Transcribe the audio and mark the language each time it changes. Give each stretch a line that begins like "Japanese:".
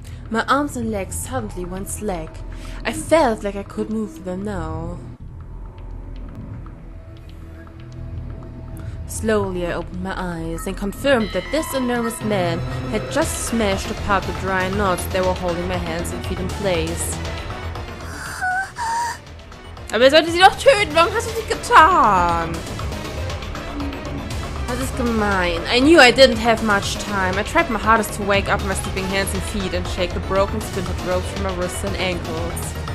English: My arms and legs suddenly went slack. I felt like I could move them now. Slowly I opened my eyes and confirmed that this enormous man had just smashed apart the dry knots that were holding my hands and feet in place.
German: Aber er sollte sie doch töten, warum hast du sie getan? Das ist gemein.
English: I knew I didn't have much time. I tried my hardest to wake up my sleeping hands and feet and shake the broken splintered ropes from my wrists and ankles.